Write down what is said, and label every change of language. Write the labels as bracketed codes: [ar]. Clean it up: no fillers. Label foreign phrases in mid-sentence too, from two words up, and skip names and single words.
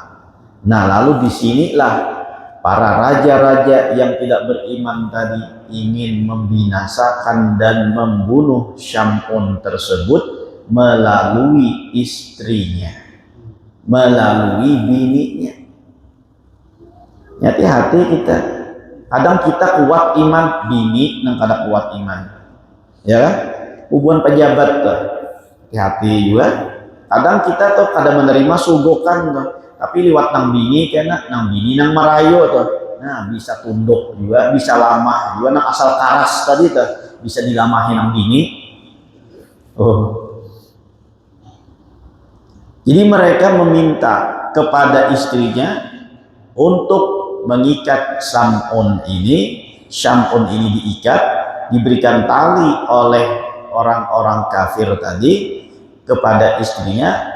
[id] Nah, lalu disinilah para raja-raja yang tidak beriman tadi ingin membinasakan dan membunuh Syam'un tersebut melalui istrinya, melalui bininya. Hati-hati kita. Kadang kita kuat iman, [bjn] bini nang kada kuat iman. Ya kan? Hubungan pejabat tuh. Hati-hati juga. Kadang kita tuh kada menerima sugokan tuh. Tapi lewat nang bini kena nang bini nang merayu tuh. Nah, bisa tunduk juga, bisa lamah juga nang asal karas tadi tuh. Bisa dilamahin nang bini. Oh. [id] Jadi mereka meminta kepada istrinya untuk mengikat Syam'un ini diikat, diberikan tali oleh orang-orang kafir tadi kepada istrinya.